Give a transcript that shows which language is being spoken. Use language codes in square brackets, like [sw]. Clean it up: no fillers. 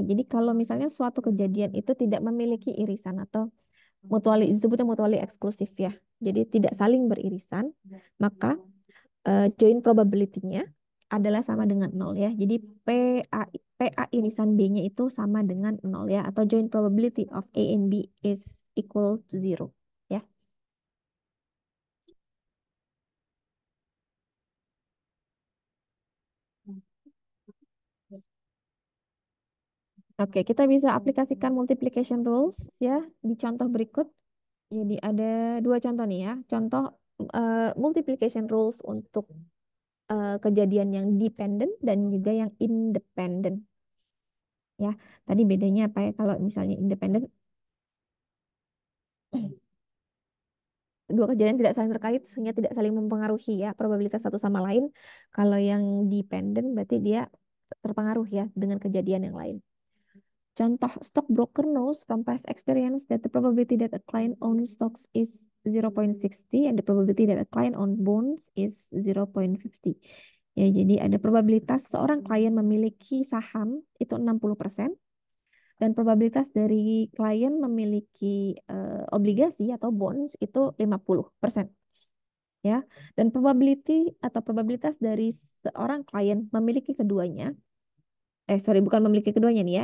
[id] Jadi kalau misalnya suatu kejadian itu tidak memiliki irisan atau disebutnya mutually eksklusif ya. Jadi tidak saling beririsan, maka joint probability-nya adalah sama dengan nol ya. Jadi PA irisan B-nya itu sama dengan nol ya. [en] Atau joint probability of A and B is equal to 0 ya. [id] Oke, kita bisa aplikasikan multiplication rules ya di contoh berikut. Jadi ada dua contoh nih ya. Contoh multiplication rules untuk kejadian yang dependent dan juga yang independent. Ya, tadi bedanya apa ya kalau misalnya independent dua kejadian tidak saling terkait sehingga tidak saling mempengaruhi ya probabilitas satu sama lain. Kalau yang dependent berarti dia terpengaruh ya dengan kejadian yang lain. [en] Contoh, stockbroker knows from past experience that the probability that a client owns stocks is 0.60 and the probability that a client owns bonds is 0.50. [id] Ya, jadi ada probabilitas seorang klien memiliki saham itu 60% dan probabilitas dari klien memiliki obligasi atau bonds itu 50%. Ya, dan probabilitas dari seorang klien memiliki keduanya bukan memiliki keduanya nih ya.